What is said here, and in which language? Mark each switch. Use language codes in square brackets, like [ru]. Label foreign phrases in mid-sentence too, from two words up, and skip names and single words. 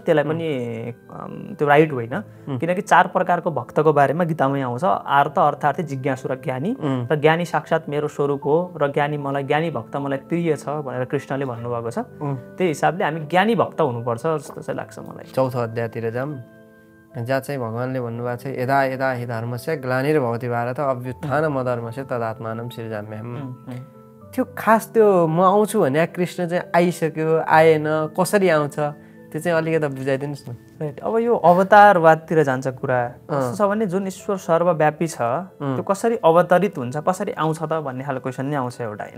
[ne] त्यसलाई पनि त्यो राइट होइन, किनकि 4 प्रकारको भक्तको बारेमा गीतामै आउँछ। आर्त, अर्थार्थी, जिज्ञासु र ज्ञानी। र ज्ञानी साक्षात् मेरो स्वरूप हो र ज्ञानी भक्त मलाई प्रिय छ भनेर कृष्णले भन्नुभएको छ। त्यही हिसाबले हामी ज्ञानी भक्त हुनुपर्छ जस्तो चाहिँ लाग्छ मलाई। चौथो अध्यायतिर जाऊँ, जहाँ चाहिँ भगवान्ले भन्नुभएको छ [sa] यदा यदा हि धर्मस्य ग्लानिर्भवति भारत अभ्युत्थानम् अधर्मस्य तदात्मानं सृजाम्यहम्। [ne] त्यो खास त्यो म आउँछु भने कृष्ण चाहिँ आइसक्यो आएन, कसरी आउँछ त्यो चाहिँ अलिकति बुझाइदिनुहोस् न। राइट, अब यो अवतारवादतिर जान्छ कुरा। कस्तो छ भने जुन ईश्वर सर्वव्यापी छ त्यो कसरी अवतरित हुन्छ, कसरी आउँछ त भन्ने खालको क्वेसन नै आउँछ एउटा होइन।